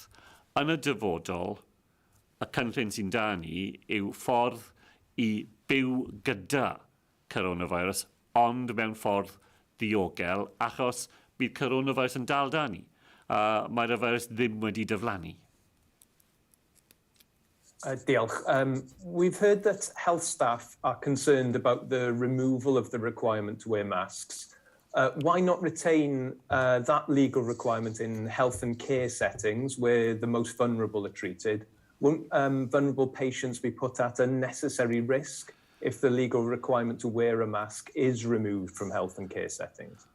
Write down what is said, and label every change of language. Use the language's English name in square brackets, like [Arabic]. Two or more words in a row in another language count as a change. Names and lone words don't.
[Welsh] Yn y dyfodol, y cynllun sy'n da ni yw ffordd i byw gyda coronavirus, ond mewn ffordd diogel, achos bydd coronavirus yn dal da ni. Mae'r virus ddim wedi diflannu. Diolch. [English] We've heard that health staff are concerned about the removal of the requirement to wear masks. Why not retain that legal requirement in health and care settings where the most vulnerable are treated? Won't vulnerable patients be put at unnecessary risk if the legal requirement to wear a mask is removed from health and care settings?